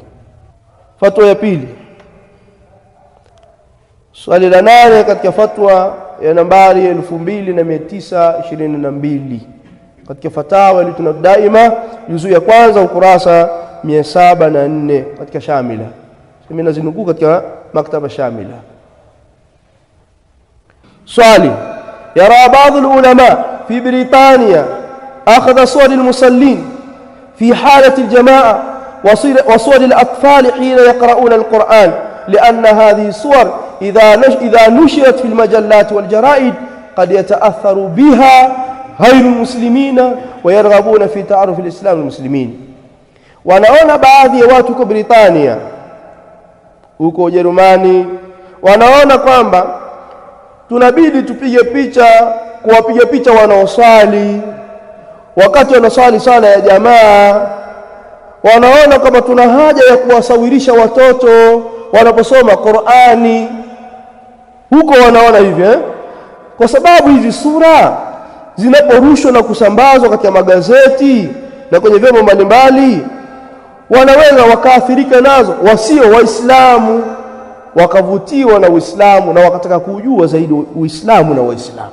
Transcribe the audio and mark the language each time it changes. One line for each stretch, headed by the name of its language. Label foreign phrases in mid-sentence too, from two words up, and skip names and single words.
Swahili: Fatwa ya pili, swali la 8 katika fatwa ya nambari 2922 katika
Arabic: فتاوى اللجنة الدائمة,
Swahili: juzu ya kwanza ukurasa 704 katika Shamila. Mimi nazinukuu katika maktaba Shamila.
Arabic: Swali: يرى بعض العلماء في بريطانيا أخذ صور المصلين في حالة الجماعة وصور الأطفال حين يقرؤون القرآن، لأن هذه الصور إذا نشرت في المجلات والجرائد قد يتأثر بها غير المسلمين ويرغبون في تعرف الإسلام المسلمين.
Swahili: wanaona baadhi ya watu huko Britania, huko Ujerumani, wanaona kwamba tunabidi tupige picha, kuwapiga picha wanaoswali wakati wanaswali sala ya jamaa. Wanaona kama tuna haja ya kuwasawirisha watoto wanaposoma Qur'ani huko, wanaona hivyo kwa sababu hizi sura zinaporushwa na kusambazwa katika magazeti na kwenye vyombo mbalimbali, wanaweza wakaathirika nazo wasio Waislamu, wakavutiwa na Uislamu na wakataka kujua zaidi Uislamu na Waislamu.